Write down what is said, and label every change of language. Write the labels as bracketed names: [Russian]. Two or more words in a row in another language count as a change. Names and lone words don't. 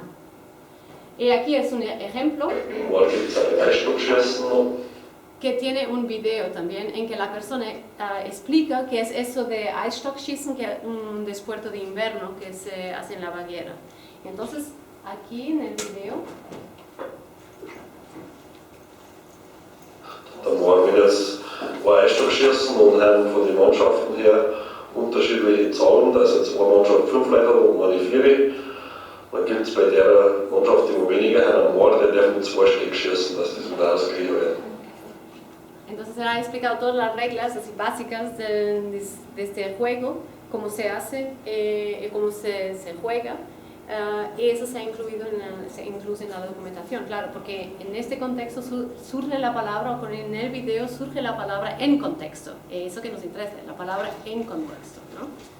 [Spanish] Y aquí es un ejemplo que tiene un video también en que la persona explica qué es eso de Eisstockschießen, que es un desporte de invierno que se hace en la Baviera. Entonces, aquí en el video [German] dann waren wir das Eisstockschießen und haben von den Mannschaften her unterschiedliche Zahlen. Da ist jetzt eine Mannschaft 5 Leute und eine 4. Dann gibt es bei der Mannschaft, die weniger haben, einen Mann, der darf mit 2 Stück schießen, dass das wieder ausgeglichen wird. [Spanish] Entonces él ha explicado todas las reglas así básicas de este juego, cómo se hace, cómo se juega. Y eso se ha incluido incluso en la documentación, claro, porque en este contexto surge la palabra, o en el video surge la palabra en contexto, eso que nos interesa, la palabra en contexto, ¿no?